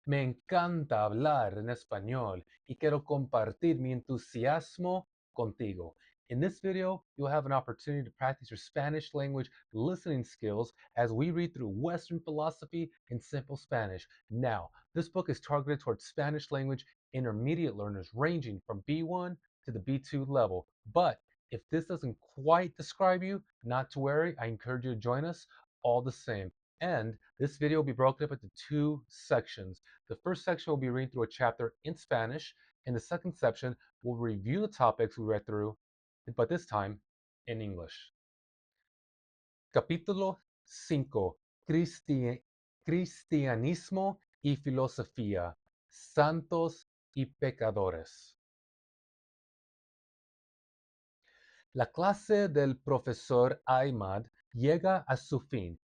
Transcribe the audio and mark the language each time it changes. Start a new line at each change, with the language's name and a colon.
Spanish: Me encanta hablar en español y quiero compartir mi entusiasmo contigo.
English: In this video, you'll have an opportunity to practice your Spanish language listening skills as we read through Western philosophy in simple Spanish. Now, this book is targeted towards Spanish language intermediate learners ranging from B1 to the B2 level. But if this doesn't quite describe you, not to worry, I encourage you to join us all the same. And this video will be broken up into two sections. The first section will be reading through a chapter in Spanish. In the second section, we'll review the topics we read through, but this time in English.
Spanish: Capítulo 5. Cristianismo y filosofía. Santos y pecadores. La clase del profesor Aymad llega a su fin.